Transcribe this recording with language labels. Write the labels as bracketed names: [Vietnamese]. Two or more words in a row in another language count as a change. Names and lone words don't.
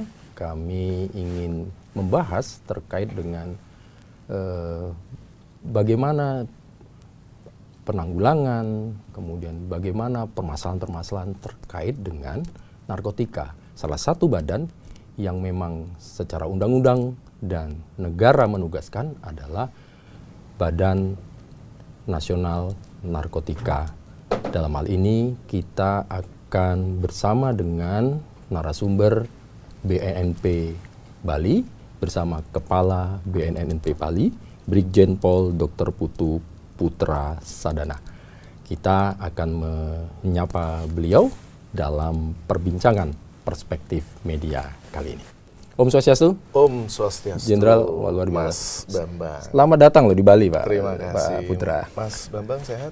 [Indonesian] Kami ingin membahas terkait dengan bagaimana penanggulangan, kemudian bagaimana permasalahan-permasalahan terkait dengan narkotika. Salah satu badan yang memang secara undang-undang dan negara menugaskan adalah Badan Nasional Narkotika. Dalam hal ini kita akan bersama dengan narasumber BNNP Bali bersama Kepala BNNP Bali, Brigjen Pol Dr. Putu Putra Sadana. Kita akan menyapa beliau dalam perbincangan perspektif media kali ini. Om Swastiastu. Om Swastiastu. Jenderal luar biasa. Mas Bambang. Selamat datang loh di Bali, Pak. Terima kasih. Pak Putra. Mas Bambang sehat?